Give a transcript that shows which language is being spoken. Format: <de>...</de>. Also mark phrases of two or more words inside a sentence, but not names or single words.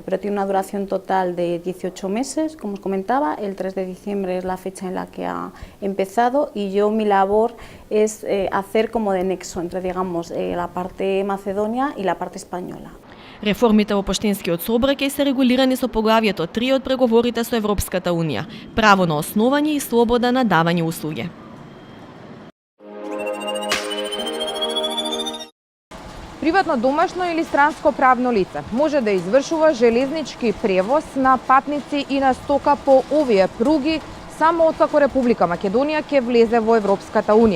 <es>Pero tiene una duración total de 18 meses, como os comentaba, el 3 de diciembre es la fecha en la que ha empezado y yo mi labor es hacer como de nexo entre digamos, la parte macedonia y la parte española.</es> <mk>Реформите во поштенскиот сообраќај се регулирани со поглавјето 3 од преговорите со Европската Унија – право на основање и слобода на давање услуги. Приватно домашно или странско правно лице може да извршува железнички превоз на патници и на стока по овие пруги само откако Република Македонија ќе влезе во Европската Унија.</mk>